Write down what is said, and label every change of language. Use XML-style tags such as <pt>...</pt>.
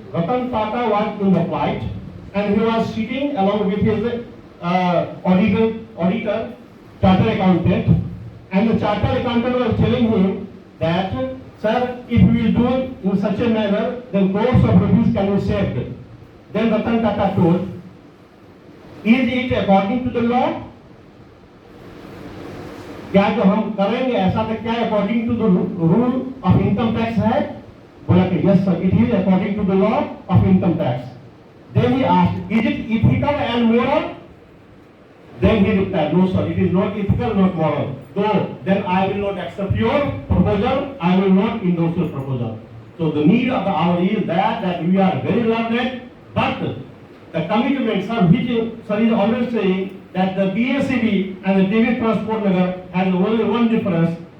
<en>Ratan Tata was in the flight, and he was sitting along with his auditor, chartered accountant, and the chartered accountant was telling him that, sir, if we will do it in such a manner, then crores of rupees can be saved. Then Ratan Tata told, is it according to the law?</en> <hi>क्या जो हम करेंगे ऐसा तो क्या</hi> <en>according to the rule of income tax</en> <hi>है? बोला कि</hi> <en>Yes sir, it is according to the law of income tax. Then he asked, is it ethical and moral? Then he replied, no sir, it is not ethical, not moral. So then I will not accept your proposal, I will not endorse your proposal. So the need of the hour is that we are very learned, but the commitment, sir, which sir is always saying that the BSCB and the TV Transport Nagar has only one difference.</en>